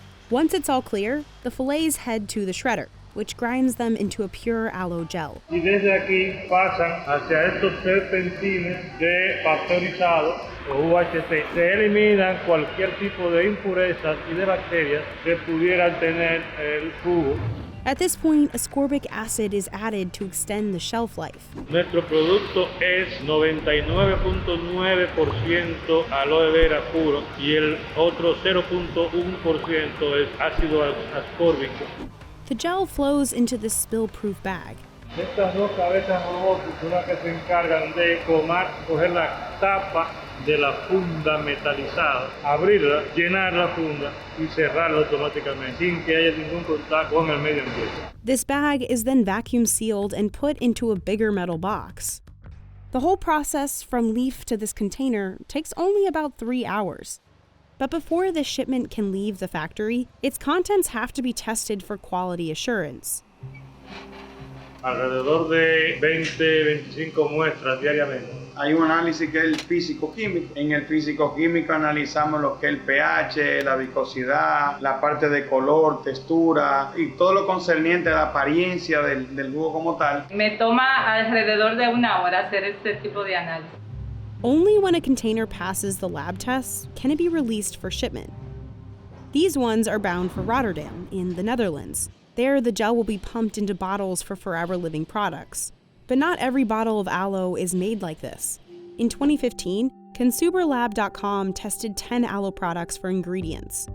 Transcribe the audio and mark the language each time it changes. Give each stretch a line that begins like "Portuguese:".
English: Once it's all clear, the fillets head to the shredder, which grinds them into a pure aloe gel.
Spanish: Y desde aquí pasan hacia estos serpentines de pasteurizado o UHT. Se eliminan cualquier tipo de impurezas y de bacterias que pudieran tener el jugo.
English: At this point, ascorbic acid is added to extend the shelf life.
Spanish: Nuestro producto es 99.9% aloe vera puro y el otro 0.1% es ácido ascórbico.
English: The gel flows into this spill-proof bag.
Spanish: Estas dos cabezas robóticas son las que se encargan de coger la tapa de la funda metalizada, abrirla, llenar la funda y cerrarla automáticamente sin que haya ningún contacto con el medio ambiente.
English: This bag is then vacuum sealed and put into a bigger metal box. The whole process from leaf to this container takes only about 3 hours. But before this shipment can leave the factory, its contents have to be tested for quality assurance.
Spanish: Alrededor de 20-25 muestras diariamente. Hay un análisis que es el físico-químico. En el físico-químico analizamos lo que es el pH, la viscosidad, la parte de color, textura y todo lo concerniente a la apariencia del jugo como tal. Me toma alrededor de 1 hora hacer este tipo de análisis.
English: Only when a container passes the lab tests can it be released for shipment. These ones are bound for Rotterdam in the Netherlands. There, the gel will be pumped into bottles for forever living products. But not every bottle of aloe is made like this. In 2015, ConsumerLab.com tested 10 aloe products for ingredients.